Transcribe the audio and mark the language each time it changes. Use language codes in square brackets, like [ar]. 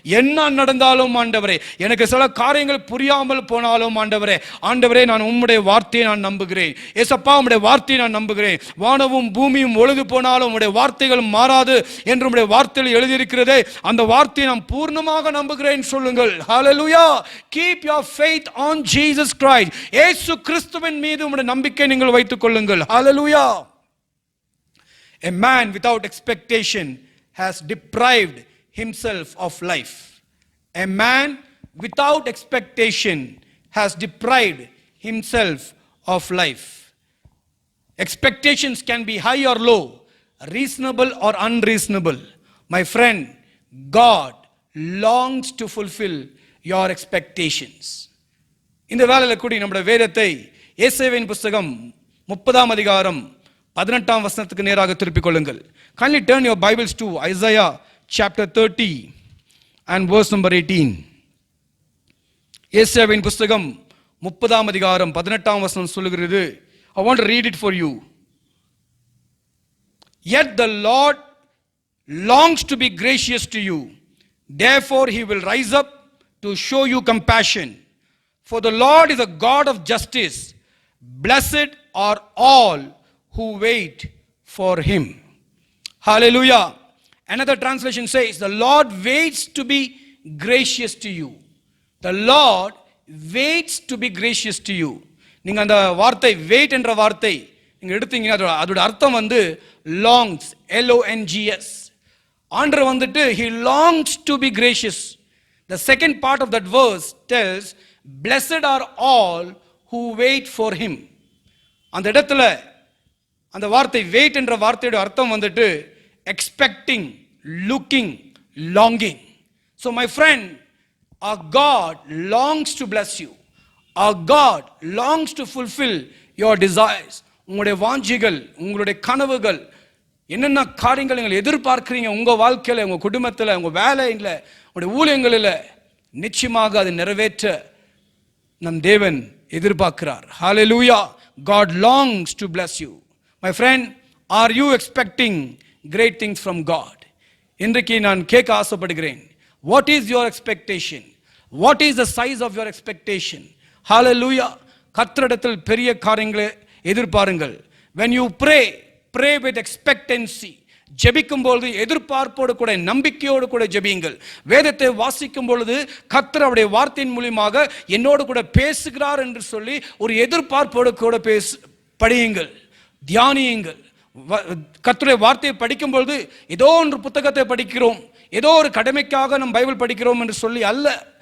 [ta] என்ன நடந்தாலும் ஆண்டவரே, எனக்கு சில காரியங்கள் புரியாமல் போனாலும் ஆண்டவரே, நான் உம்முடைய வார்த்தையை நான் நம்புகிறேன். ஏசப்பா, உம்முடைய வார்த்தையை நான் நம்புகிறேன். வானமும் பூமியும் ஒழுகு போனாலும் உம்முடைய வார்த்தைகள் மாறாது என்று உம்முடைய வார்த்தையில் எழுதியிருக்கிறதே, அந்த வார்த்தையை நான் பூர்ணமாக நம்புகிறேன் சொல்லுங்கள். ஹல்லேலூயா. [en] Keep your faith on Jesus Christ. [ta] இயேசு கிறிஸ்துவின் மீது உம்முடைய நம்பிக்கை நீங்கள் வைத்துக் கொள்ளுங்கள். ஹல்லேலூயா. [en] A man without expectation has deprived himself of life. A man without expectation has deprived himself of life. Expectations can be high or low, reasonable or unreasonable. My friend, God longs to fulfill your expectations. [ta] இந்த வேளையில் கூடி நம்முடைய வேதத்தை ஏசாயாவின் புத்தகம் 30ஆம் அதிகாரம் 18ஆம் வசனத்துக்கு நேராக திருப்பிக் கொள்ளுங்கள். [en] Kindly turn your Bibles to Isaiah chapter 30 and verse number 18. [ta] ஏசாயாவின் புத்தகம் 30ஆம் அதிகாரம் 18ஆம் வசனம் சொல்லுகிறது. [en] I want to read it for you. Yet the Lord longs to be gracious to you. Therefore he will rise up to show you compassion. For the Lord is a God of justice. Blessed are all who wait for him. Hallelujah. Another translation says, the Lord waits to be gracious to you. The Lord waits to be gracious to you. [ta] நீங்க அந்த வார்த்தை wait என்ற வார்த்தை நீங்க எடுத்தீங்கன்னா அதோட அர்த்தம் [en] longs, LONGS. ஆண்டவர் he longs to be gracious. The second part of that verse tells, blessed are all who wait for him. [ta] அந்த இடத்துல அந்த வார்த்தை வெயிட் என்ற வார்த்தையோட அர்த்தம் [en] expecting, looking, longing. So my friend, our God longs to bless you. Our God longs to fulfill your desires. [ta] உங்களுடைய வாஞ்சிகள், உங்களுடைய கனவுகள், என்னென்ன காரியங்கள் நீங்கள் எதிர்பார்க்கிறீங்க உங்க வாழ்க்கையில, உங்க குடும்பத்தில், உங்க வேலையில், உங்களுடைய ஊழியங்களில், நிச்சயமாக அதை நிறைவேற்ற நம் தேவன் எதிர்பார்க்கிறார். [en] Hallelujah. God longs to bless you. My friend, are you expecting great things from God? [ta] இன்றைக்கு நான் கேட்க ஆசைப்படுகிறேன். [en] What is your expectation? What is the size of your expectation? Hallelujah. [ta] கர்த்தரிடத்தில் பெரிய காரியங்களை எதிர்பாருங்கள். [en] When you pray, pray with expectancy. [ta] ஜெபிக்கும் பொழுது எதிர்பார்ப்போடு கூட, நம்பிக்கையோடு கூட ஜெபியுங்கள். வேதத்தை வாசிக்கும் பொழுது கர்த்தர் அவருடைய வார்த்தையின் மூலமாக என்னோடு கூட பேசுகிறார் என்று சொல்லி ஒரு எதிர்பார்ப்போடு கூட படியுங்கள், தியானியுங்கள். கர்த்தருடைய வார்த்தையை படிக்கும் பொழுது ஏதோ ஒன்று புத்தகத்தை படிக்கிறோம், ஏதோ ஒரு கடமைக்காக நம் பைபிள் படிக்கிறோம் என்று சொல்லி அல்ல.